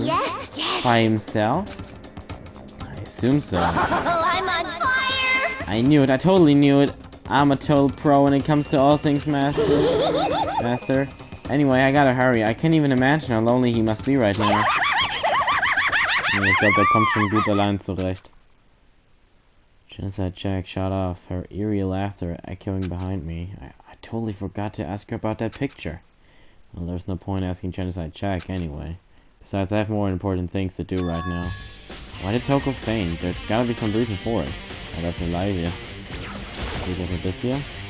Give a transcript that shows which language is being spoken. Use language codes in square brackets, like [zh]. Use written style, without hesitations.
[en] Yes. By himself? I assume so. I'm on fire. I knew it. I totally knew it. I'm a total pro when it comes to all things master. Anyway, I gotta hurry. I can't even imagine how lonely he must be right now. [de] Ich glaube, er kommt schon gut allein zurecht. [en] Genocide check shot off, her eerie laughter echoing behind me. I totally forgot to ask her about that picture. Well, there's no point asking Genocide check anyway. Besides, I have more important things to do right now. Why did Toko faint? There's gotta be some reason for it. Oh, that's a idea. Do you look at this here?